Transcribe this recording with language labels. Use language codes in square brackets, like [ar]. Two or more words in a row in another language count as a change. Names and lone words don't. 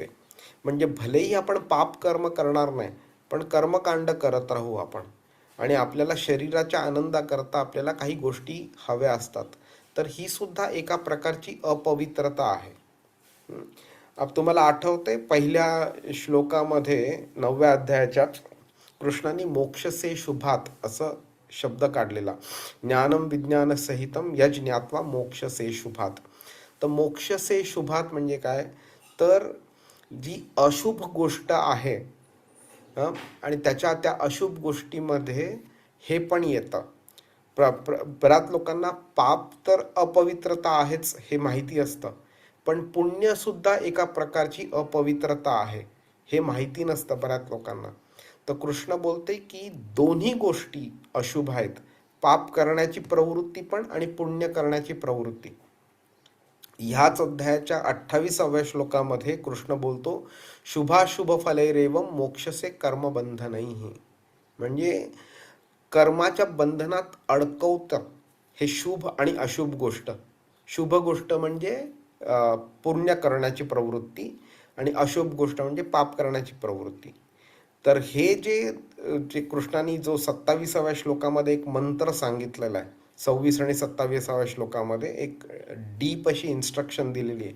[mr] म्हणजे भलेही आपण पाप कर्म करणार नाही, पण कर्मकांड करत राहू आपण, आणि आपल्याला शरीराच्या आनंदाकरता आपल्याला काही गोष्टी हव्या असतात, तर ही सुद्धा एका प्रकारची अपवित्रता आहे. अब तुम्हाला आठवते पहिल्या श्लोकामध्ये 9व्या अध्यायाच्या कृष्णाने [sa] मोक्षसे शुभात [mr] असं शब्द काढलेला, [sa] ज्ञानम विज्ञान सहितम यज ज्ञात्वा मोक्षसे शुभात. [mr] तर [sa] मोक्षसे शुभात [mr] म्हणजे काय, तर जी अशुभ गोष्ट आहे आणि त्या अशुभ गोष्टीमध्ये हे पण येतं. बऱ्याच लोकांना पाप तर अपवित्रता आहेच हे माहिती असतं, पण पुण्य सुद्धा एका प्रकारची अपवित्रता आहे हे माहिती नसतं बऱ्याच लोकांना. तर कृष्ण बोलते की दोन्ही गोष्टी अशुभ आहेत, पाप करण्याची प्रवृत्ती पण आणि पुण्य करण्याची प्रवृत्ती. ह्याच अध्यायाच्या 28व्या श्लोकामध्ये कृष्ण बोलतो, [sa] शुभाशुभ फलैरेवम मोक्षसे कर्मबंधनैः. [mr] म्हणजे कर्माच्या बंधनात अडकवतं हे शुभ आणि अशुभ गोष्ट. शुभ गोष्ट म्हणजे पुण्य करण्याची प्रवृत्ती आणि अशुभ गोष्ट म्हणजे पाप करण्याची प्रवृत्ती. तर हे जे कृष्णाने जो 27व्या श्लोकामध्ये एक मंत्र सांगितलेला आहे, 26 आणि 27व्या श्लोकामध्ये एक डीप अशी इन्स्ट्रक्शन दिलेली आहे.